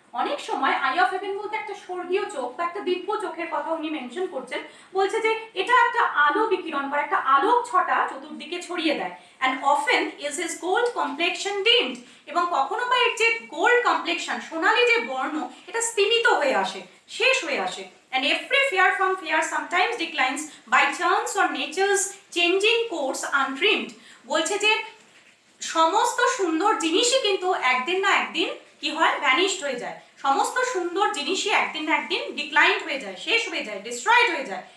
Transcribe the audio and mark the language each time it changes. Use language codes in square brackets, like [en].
[bn] অনেক সময় I of haven বলতে একটা স্বর্গীয় চোখ বা একটা দিব্য চোখের কথা উনি মেনশন করছেন। বলছে যে এটা একটা আলো বিকিরণ বা একটা আলোক ছটা চতুর্দিকে ছড়িয়ে দেয়। [en] and often is his gold complexion dimmed, [bn] এবং কখনো বা এর যে গোল্ড কমপ্লেকশন, সোনালী যে বর্ণ, এটা স্তিমিত হয়ে আসে, শেষ হয়ে আসে। [en] And every fair from fair sometimes declines by chance or nature's changing course untrimmed. [bn] বলছে যে সমস্ত সুন্দর জিনিসই কিন্তু একদিন না একদিন কি হয়, ভ্যানিশড হয়ে যায়। সমস্ত সুন্দর জিনিসই একদিন না একদিন ডিক্লাইন্ড হয়ে যায়, শেষ হয়ে যায়, ডিস্ট্রয়েড হয়ে যায়।